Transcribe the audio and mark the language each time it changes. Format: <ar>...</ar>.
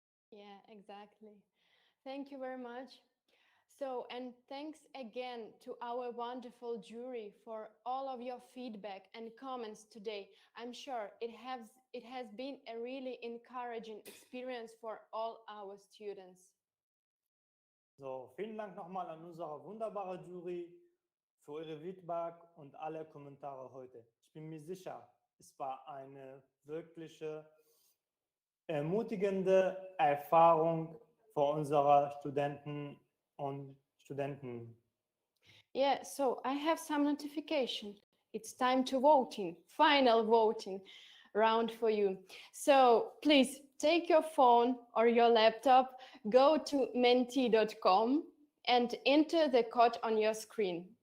<en>Yeah, exactly. Thank you very much. So, and thanks again to our wonderful jury for all of your feedback and comments today. I'm sure it has been a really encouraging experience for all our students.</en> <de>So, vielen Dank nochmal an unsere wunderbare Jury für Ihre Feedback und alle Kommentare heute. Ich bin mir sicher, es war eine wirkliche ermutigende Erfahrung für unsere Studenten und Studenten.</de> <en>Yeah, so I have some notification. It's time to voting, final voting round for you. So please take your phone or your laptop, go to menti.com and enter the code on your screen.</en>